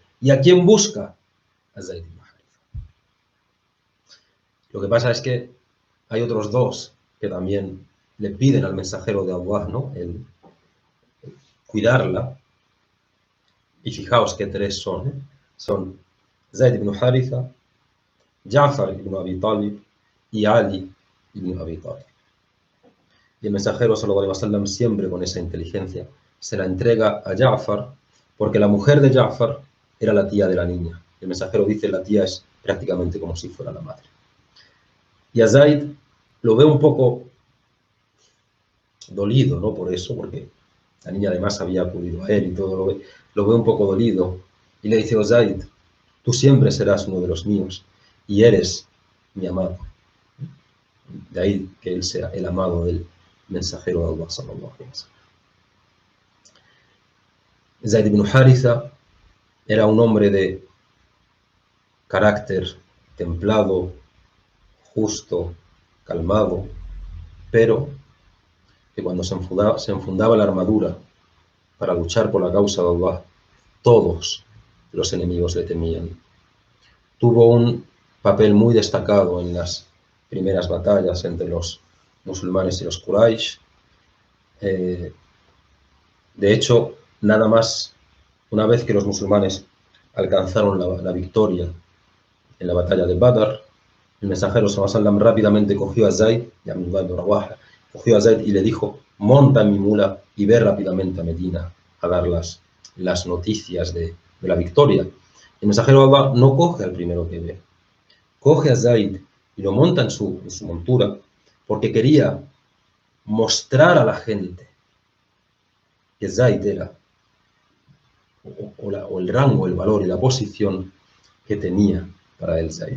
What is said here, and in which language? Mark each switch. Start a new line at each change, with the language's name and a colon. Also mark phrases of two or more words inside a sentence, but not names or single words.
Spanish: ¿Y a quién busca? A Zayd ibn Haritha. Lo que pasa es que hay otros dos que también le piden al mensajero de Allah, ¿no?, el cuidarla. Y fijaos que 3 son. Son Zayd ibn Haritha, Ja'far ibn Abi Talib y Ali ibn Abi Talib. Y el mensajero
Arabic: صلى الله عليه وسلم,
Spanish: siempre con esa inteligencia, se la entrega a Ja'far, porque la mujer de Ja'far era la tía de la niña. El mensajero dice: la tía es prácticamente como si fuera la madre. Y a Zayd lo ve un poco dolido, ¿no? Por eso, porque la niña además había acudido a él y todo, lo ve un poco dolido. Y le dice: oh Zayd, tú siempre serás uno de los míos y eres mi amado. De ahí que él sea el amado del mensajero de Allah
Arabic: صلى الله عليه وسلم.
Spanish: Zayd ibn Haritha era un hombre de carácter templado, justo, calmado, pero que cuando se enfundaba la armadura para luchar por la causa de Allah, todos los enemigos le temían. Tuvo un papel muy destacado en las primeras batallas entre los musulmanes y los Quraysh. De hecho, nada más una vez que los musulmanes alcanzaron la victoria en la batalla de Badr, el mensajero
Arabic: صلى الله عليه وسلم
Spanish: rápidamente cogió a Zayd, y le dijo: monta en mi mula y ve rápidamente a Medina a dar las noticias de la victoria. El mensajero de Allah no coge al primero que ve, coge a Zayd y lo monta en su montura, porque quería mostrar a la gente que Zayd era, o el rango, el valor y la posición que tenía para él Zayd.